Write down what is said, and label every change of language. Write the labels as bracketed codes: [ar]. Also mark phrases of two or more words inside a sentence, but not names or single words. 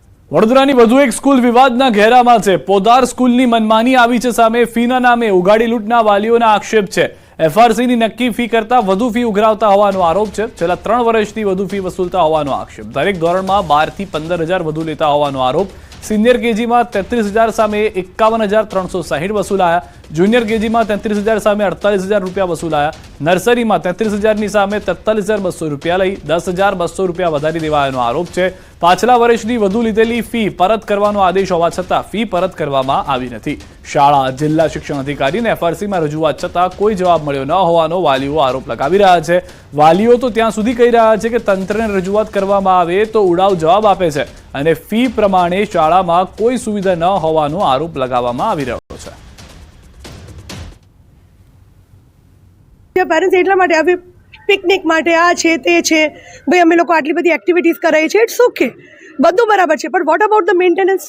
[gu] વડોદરાની વધુ એક સ્કૂલ વિવાદના ઘેરામાં છે। પોદાર સ્કૂલની મનમાની આવી છે સામે। ફીના નામે ઉગાડી લૂંટના વાલીઓના આક્ષેપ છે। એફઆરસીની નક્કી ફી કરતા વધુ ફી ઉઘરાવતા હોવાનો આરોપ છે। છેલ્લા 3 વર્ષથી વધુ ફી વસૂલતા હોવાનો આક્ષેપ। દરેક ધોરણમાં 12 થી 15,000 વધુ લેતા હોવાનો આરોપ। [en] senior KG [gu] માં 33,000 સામે 51,360 વસૂલાયા। [en] junior KG [gu] માં 33,000 સામે 48,000 રૂપિયા વસૂલાયા। નર્સરી માં 33,000 સામે 43,200 રૂપિયા લઈ 10,200 રૂપિયા વધારી દેવાયાનો આરોપ છે। પાછલા વર્ષની વધુ લીધેલી ફી પરત કરવાનો આદેશ હોવા છતાં ફી પરત કરવામાં આવી નથી। શાળા જિલ્લા શિક્ષણ અધિકારી ને એફઆરસી માં રજૂઆત છતાં કોઈ જવાબ મળ્યો ન હોવાનો વાલીઓ આરોપ લગાવી રહ્યા છે। વાલીઓ તો ત્યાં સુધી કહી રહ્યા છે કે તંત્રને રજૂઆત કરવામાં આવે તો ઉડાઉ જવાબ આપે છે અને ફી પ્રમાણે શાળામાં કોઈ સુવિધા ન હોવાનો આરોપ લગાવવામાં આવી રહ્યો છે। પેરેન્ટ્સ એટલા માટે આવે પિકનિક માટે આ છે તે છે, ભાઈ અમે લોકો આટલી બધી એક્ટિવિટીઝ કરાવી છે, [en] it's okay, [gu] બધું બરાબર છે, પણ [en] what about the maintenance?